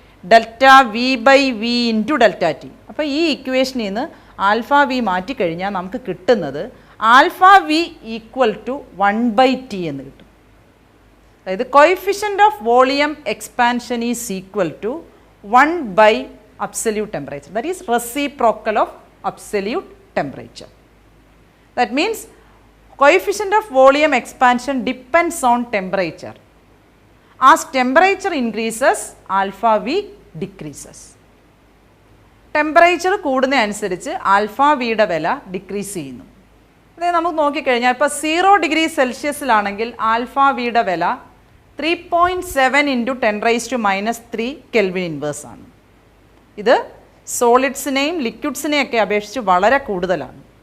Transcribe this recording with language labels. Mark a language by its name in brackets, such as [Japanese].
[English] Delta V by V into delta T. [Malayalam] അപ്പോൾ ഈ ഇക്വേഷനിൽ നിന്ന് ആൽഫ വി മാറ്റിക്കഴിഞ്ഞാൽ നമുക്ക് കിട്ടുന്നത് alpha V equal to 1/t എന്ന് കിട്ടും. അതായത് [English] Coefficient of volume expansion is equal to 1 absolute temperature. That is reciprocal of absolute temperature. That means coefficient of volume expansion depends on temperature. As temperature increases, alpha V decreases. [Malayalam] Temperature കൂടുന്നതനുസരിച്ച് alpha വിയുടെ വില decrease ചെയ്യുന്നു. അതായത് നമുക്ക് നോക്കിക്കഴിഞ്ഞാൽ ഇപ്പോൾ 0 degree സെൽഷ്യസിലാണെങ്കിൽ alpha വിയുടെ വില 3.7 into 10⁻³ kelvin inverse ആണ്. ഇത് സോളിഡ്സിനെയും ലിക്വിഡ്സിനെയൊക്കെ അപേക്ഷിച്ച് വളരെ കൂടുതലാണ്.